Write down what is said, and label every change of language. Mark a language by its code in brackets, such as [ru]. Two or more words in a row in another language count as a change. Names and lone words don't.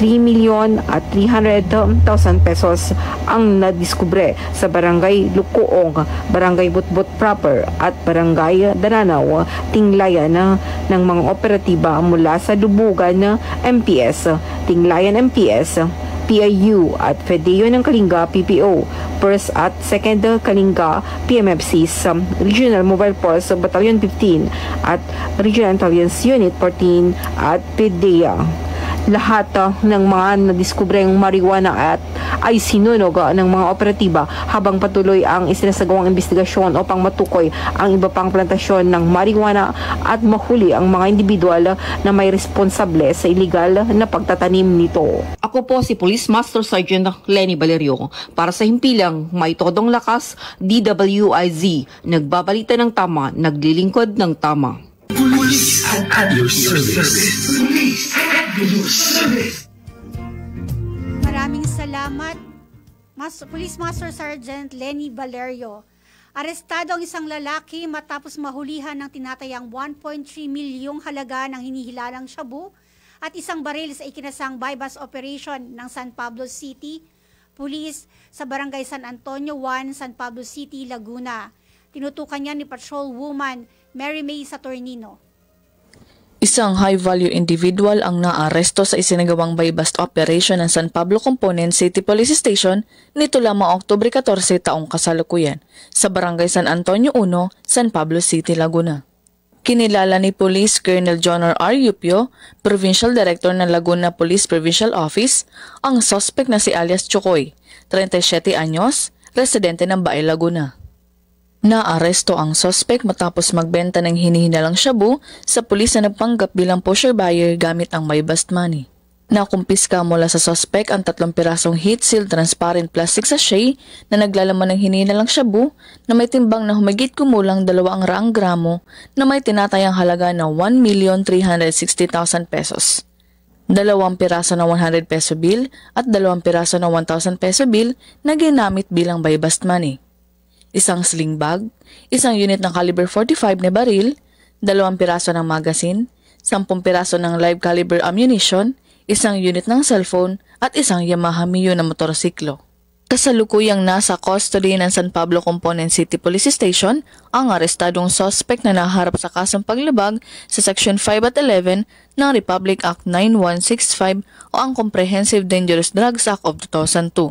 [tl] 3,300,000 pesos ang nadiskubre sa Barangay Lukuong, Barangay Butbut Proper at Barangay Dananaw, Tinglayan ng mga operatiba mula sa Lubugan MPS, Tinglayan MPS, PIU at FEDEO ng Kalinga PPO, 1st at 2nd Kalinga PMFCs, Regional Mobile Force Battalion 15 at Regional Intelligence Unit 14 at PDEA. Lahat ng mga nadiskubreng marijuana at ay sinunog ng mga operatiba habang patuloy ang isinasagawang investigasyon upang matukoy ang iba pang plantasyon ng marijuana at mahuli ang mga individual na may responsable sa iligal na pagtatanim nito. Ako po si Police Master Sergeant Lenny Valerio para sa himpilang May Todong Lakas, DWIZ, nagbabalita ng tama, naglilingkod ng tama. [en] Police at your service. Police at your service. [tl] Maraming salamat, Police Master Sergeant Lenny Valerio. Arestado ang isang lalaki matapos mahulihan ng tinatayang 1.3 milyong halaga ng hinihilalang shabu at isang baril sa ikinasang [en] bypass operation [tl] ng San Pablo City Police sa Barangay San Antonio 1, San Pablo City, Laguna. Tinutukan niya ni Patrolwoman Mary May Saturnino. Isang [en] high-value individual [tl] ang naaresto sa isinagawang [en] buy-bust operation [tl] ng San Pablo Component City Police Station nito lamang Oktubre 14 taong kasalukuyan sa Barangay San Antonio 1, San Pablo City, Laguna. Kinilala ni Police Colonel Jonor R. Yupio, [en] Provincial Director [tl] ng Laguna Police Provincial Office, ang suspect na si alias Chokoy, 37 anyos, residente ng Baay, Laguna. Naaresto ang suspect matapos magbenta ng hinihinalang shabu sa pulis na nagpanggap bilang [en] pusher buyer [tl] gamit ang [en] buy-bust money. [tl] Nakumpiska mula sa suspect ang 3 pirasong [en] heat-sealed transparent plastic sachet [tl] na naglalaman ng hinihinalang shabu na may timbang na humigit kumulang 200 gramo na may tinatayang halaga na 1,360,000 pesos. 2 piraso na 100 [en] peso bill [tl] at 2 piraso na 1,000 [en] peso bill [tl] na ginamit bilang [en] buy-bust money. [tl] Isang [en] sling bag, [tl] isang unit ng caliber 45 na baril, 2 piraso ng magazine, 10 piraso ng [en] live caliber ammunition, [tl] isang unit ng cellphone at isang Yamaha Mio na motorsiklo. Kasalukuyang nasa custody ng San Pablo Component City Police Station ang arestadong suspect na naharap sa kasong paglabag sa Section 5 at 11 ng Republic Act 9165 o ang Comprehensive Dangerous Drugs Act of 2002.